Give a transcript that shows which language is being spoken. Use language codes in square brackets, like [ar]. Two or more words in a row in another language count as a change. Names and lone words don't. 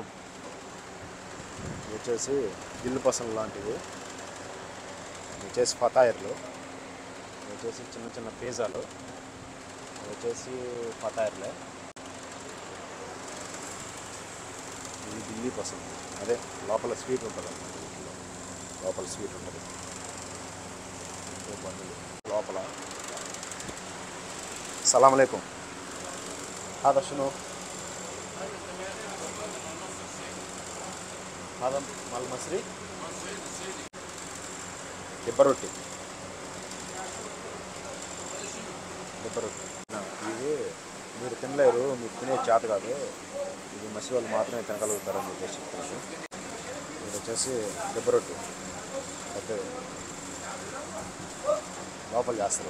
[te] ఇది వచ్చేసి దిల్లు పసంద్ లాంటివి, ఇది వచ్చేసి ఫతాయర్లు, ఇది వచ్చేసి చిన్న చిన్న పిజ్జాలు, ఇది వచ్చేసి ఫతాయర్లే. ఇది దిల్లీ పసంద్, అదే లోపల స్వీట్ ఉంటుంది అన్నమాట. లోపల స్వీట్ ఉంటుంది బండ్లు లోపల. [ar] سلام عليكم. هذا شنو؟ هذا مال مصري دبا روتي. [te] ఇది మీరు తినలేరు, మీకు తినే చేత కాదు, ఇది మసి వాళ్ళు మాత్రమే తినగలుగుతారని చెప్పేసి చెప్తున్నాను. ఇది వచ్చేసి దెబ్బ రొట్టి, అయితే లోపల చేస్తారు.